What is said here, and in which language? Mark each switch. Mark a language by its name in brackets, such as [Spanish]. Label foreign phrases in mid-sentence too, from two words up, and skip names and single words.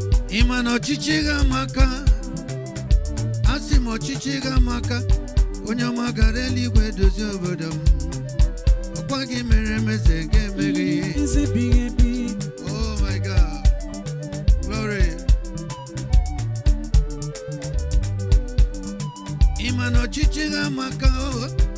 [Igbo] Ị ma na ọchịchị gị amaka? A sị m ọchịchị gị amaka. Onye ọma gara eluigwe dozie obodo m. Ọkwa gị mere m eze ga-emere ihe. Eze bighị ebi. [English] Oh my God. Glory. [Igbo] Ị ma na ọchịchị gị amaka, oh.